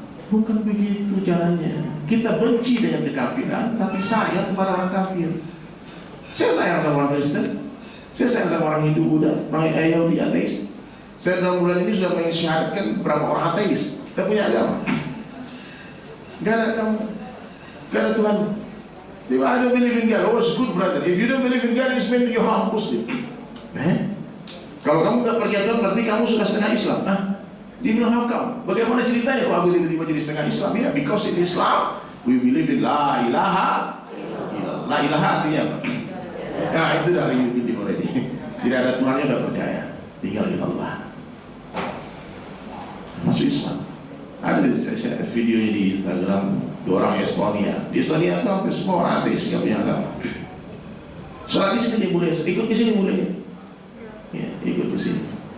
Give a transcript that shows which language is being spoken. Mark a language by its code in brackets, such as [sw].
[id] Bukan begitu caranya. Kita benci dengan kekafiran, tapi sayang kepada orang kafir. Saya sayang sama orang Kristen, saya sayang sama orang Hindu, Buddha, orang Yahudi, ateis. Saya dalam bulan ini sudah mengisyaratkan berapa orang ateis. Kita punya agama. Gak ada kamu, gak ada Tuhan. [en] I don't believe in God. Oh, it's good, brother. If you don't believe in God, it's meant you're half Muslim. [id] Kalau kamu gak percaya Tuhan, berarti kamu sudah setengah Islam. Dia bilang, [en] how come? [id] Bagaimana ceritanya kok aku tiba-tiba jadi setengah Islam? [en] Ya, because in Islam we believe in [ar] la ilaha illallah. [id] La ilaha artinya apa? Nah, itu dah [en] you believe already. [id] Tidak ada Tuhannya, udah percaya. Tinggal illallah. Masuk Islam. Ada saya videonya di Instagram, 2 orang Estonia. Di Estonia itu hampir semua orang ateis, nggak punya agama. Sholat di sini boleh, ikut ke sini boleh. Ya, ikut ke sini.